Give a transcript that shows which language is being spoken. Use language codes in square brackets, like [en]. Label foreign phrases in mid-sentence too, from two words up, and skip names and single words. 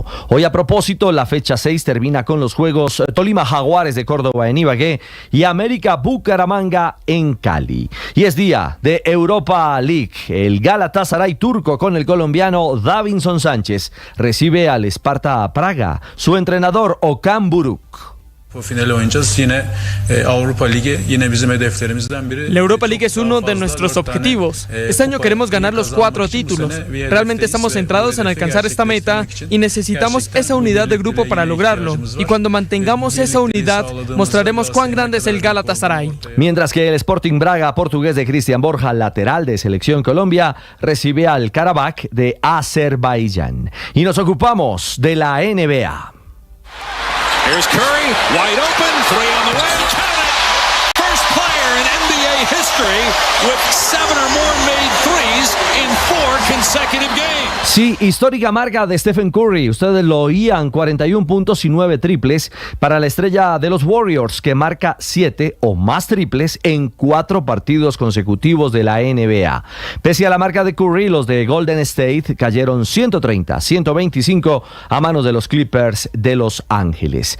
[es] Hoy, a propósito, la fecha 6 termina con los juegos Tolima Jaguares de Córdoba en Ibagué y América Bucaramanga en Cali. Y es día de Europa League. El Galatasaray turco con el colombiano Davinson Sánchez recibe al Sparta Praga. Su entrenador Okan Buruk. [tr] Final oynayacağız. Yine Avrupa Ligi yine bizim hedeflerimizden biri. [es] La Europa League es uno de nuestros objetivos. Este año queremos ganar los 4 títulos. Realmente estamos centrados en alcanzar esta meta y necesitamos esa unidad de grupo para lograrlo. Y cuando mantengamos esa unidad, mostraremos cuán grande es el Galatasaray. Mientras que el Sporting Braga portugués de Cristian Borja, lateral de Selección Colombia, recibe al Karabakh de Azerbaiyán. Y nos ocupamos de la NBA. [en] Here's Curry, wide open, 3 on the way, count it! First player in NBA history with 7 or more made threes in 4 consecutive games. [es] Sí, histórica marca de Stephen Curry. Ustedes lo oían, 41 puntos y 9 triples para la estrella de los Warriors, que marca 7 o más triples en 4 partidos consecutivos de la NBA. Pese a la marca de Curry, los de Golden State cayeron 130-125 a manos de los Clippers de Los Ángeles.